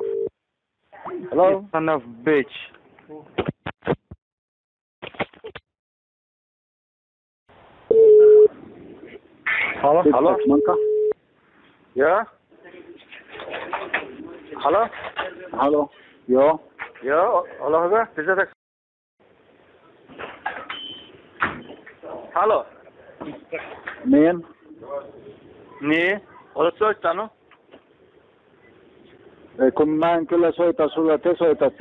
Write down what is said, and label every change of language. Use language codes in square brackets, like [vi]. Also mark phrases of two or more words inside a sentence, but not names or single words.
[en] Hello? You son of bitch. Hello? Manka? Yeah? Hello? Hello? [fi] Joo. Joo, ole hyvä. Pysytäks? Halo? Niin? Niin? Olet soittanut? Ei, kun mä en kyllä soita sulle, te soitatte.